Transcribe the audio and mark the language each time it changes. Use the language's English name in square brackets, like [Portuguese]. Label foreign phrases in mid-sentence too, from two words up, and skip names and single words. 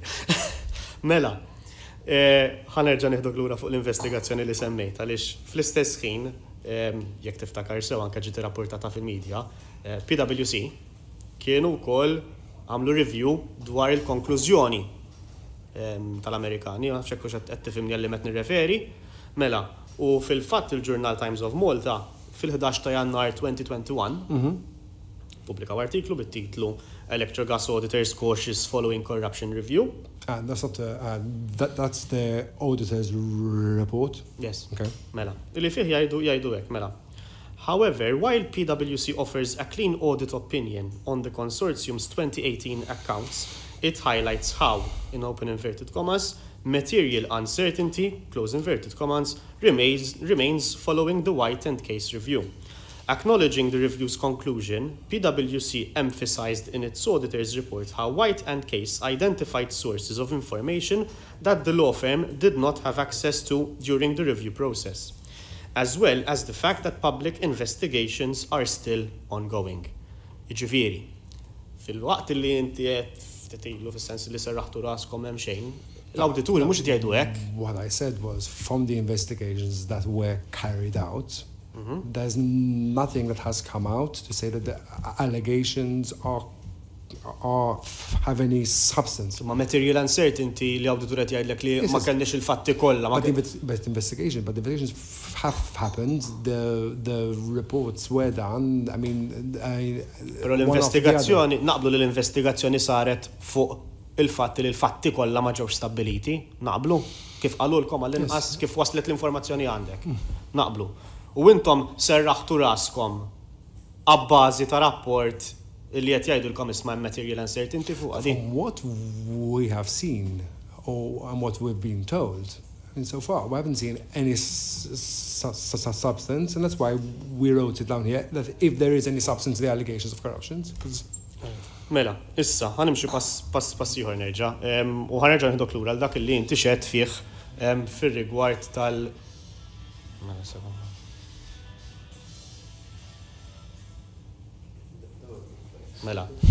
[Maltese] Mela, ħanerġa' nieħdu lura fuq l-investigazzjoni li semmejt għaliex fl-istess ħin jekk tiftakar sew anke ġiet irrappurtata fil-medja, PwC kienu wkoll għamlu review dwar il-konklużjoni tal-Amerikani, għafx hekk qed tifhimni għalli qed nirreferi. Mela, u fil-fatt il-Journal Times of Malta fil-11 ta' Jannar 2021 pubblikaw artiklu bit-titlu Electric Gas Auditors Cautious Following Corruption Review. [English] That's not that's the auditor's report. Yes. Okay. [Maltese] Mela, illi fih jgħidu hekk, mela. [English] However, while PwC offers a clean audit opinion on the consortium's 2018 accounts, it highlights how, in open inverted commas, material uncertainty, close inverted commas, remains following the White and Case review. Acknowledging the review's conclusion, PwC emphasized in its auditor's report how White and Case identified sources of information that the law firm did not have access to during the review process, as well as the fact that public investigations are still ongoing. [Maltese] Jiġifieri, fil-waqt li inti qed titilu fis-sens li serraħtu raskom hemm xejn, L-awdituri mhux qed jgħidu hekk. [English] What I said was, from the investigations that were carried out, there's nothing that has come out to say that the allegations have any substance. [Maltese] Ma [English] material uncertainty [Maltese] li awditur qed jgħidlek li ma kellniex il-fatti kollha. [English] But the investigations have happened. The reports were done. I mean, [Maltese] però l-investigazzjoni naqblu li l-investigazzjoni saret fuq il-fatti li l-fatti kollha ma ġewx stabiliti. Naqblu kif qalulkom għall-inqas kif waslet l-informazzjoni għandek. Naqblu. U intom serraħtu raskom abbażi ta' rapport li qed jgħidulkom isma' [English] material uncertainty [Maltese] fuq għadi. [English] From what we have seen and what we've been told, and so far we haven't seen any substance, and that's why we wrote it down here that if there is any substance, the allegations of corruption. [Maltese] Mela, issa, ħanimxu pass ieħor nerġa' u ħanerġa' nieħdok lura għal dak li inti xedt fih fir-rigward tal. Mela.